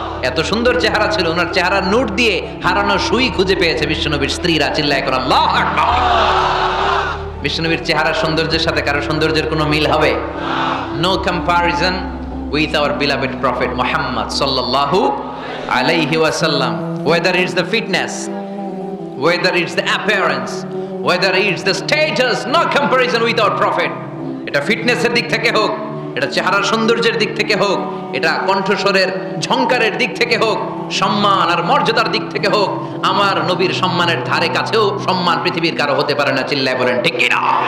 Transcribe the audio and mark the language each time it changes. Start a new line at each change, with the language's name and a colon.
Bangla: এত সুন্দর চেহারা ছিল, ওনার চেহারার নূর দিয়ে হারানো সুই খুঁজে পেয়েছে বিশ্বনবীর স্ত্রীরা। চিল্লায় করে আল্লাহু আকবার। বিশ্বনবীর চেহারার সৌন্দর্যের সাথে কারো সৌন্দর্যের কোনো মিল হবে?
English: no comparison with our beloved prophet Muhammad
Arabic: সাল্লাল্লাহু আলাইহি ওয়াসাল্লাম।
English: Whether it's the fitness, whether it's the appearance, whether it's the status, no comparison with our prophet.
Bangla: এটা ফিটনেসের দিক থেকে হোক, এটা চেহারার সৌন্দর্যের দিক থেকে হোক, এটা কণ্ঠস্বরের ঝংকারের দিক থেকে হোক, সম্মান আর মর্যাদার দিক থেকে হোক, আমার নবীর সম্মানের ধারে কাছেও সম্মান পৃথিবীর কারো হতে পারে না। চিল্লায় বলেন ঠিক কিনা?